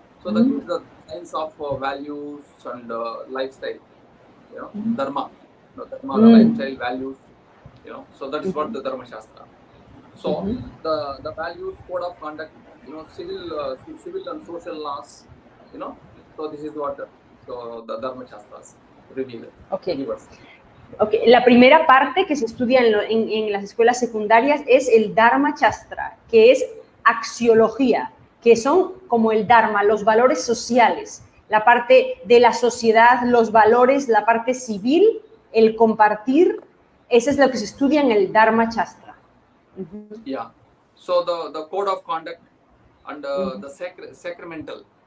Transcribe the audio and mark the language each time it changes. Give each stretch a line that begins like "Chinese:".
English: So that means the science of values and lifestyle, dharma, dharma, the lifestyle values, so that is what the Dharma Shastra. So the values, code of conduct, civil and social laws, so this is what so the Dharma Shastras reveal. Okay. Okay.
Spanish: La primera parte que se estudia en las escuelas secundarias es el Dharma Shastra, que es axiología, que son como el Dharma, los valores sociales, la parte de la sociedad, los valores, la parte civil, el compartir, eso es lo que se estudia en el Dharma Shastra.
English: Yeah. So the code of conduct and the sacramental.